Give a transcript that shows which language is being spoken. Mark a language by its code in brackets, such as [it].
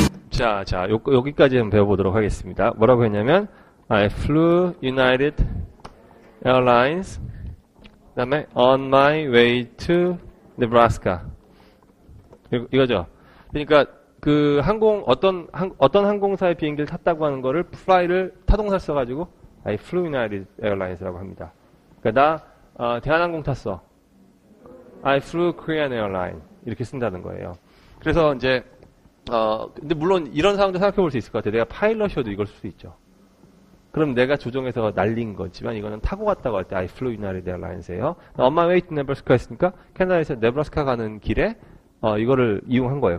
[ko] 자, 여기까지 한번 배워보도록 하겠습니다. 뭐라고 했냐면, [en] I flew United Airlines, [ko] 그 다음에 [en] on my way to Nebraska. [ko] 이거죠. 그러니까 그 어떤 항공사의 비행기를 탔다고 하는 거를 fly를 타동사를 써가지고 [en] I flew United Airlines [ko] 라고 합니다. 그러니까 나 대한항공 탔어. [en] I flew Korean Airline [ko] 이렇게 쓴다는 거예요. 그래서 이제 근데 물론 이런 상황도 생각해 볼 수 있을 것 같아요. 내가 파일럿이어도 이걸 쓸 수 있죠. 그럼 내가 조종해서 날린 거지만 이거는 타고 갔다고 할 때 [en] I flew United Airlines [ko] 예요. [en] On my way to Nebraska [ko] 했으니까 캐나다에서 네브라스카 가는 길에 이거를 이용한 거예요.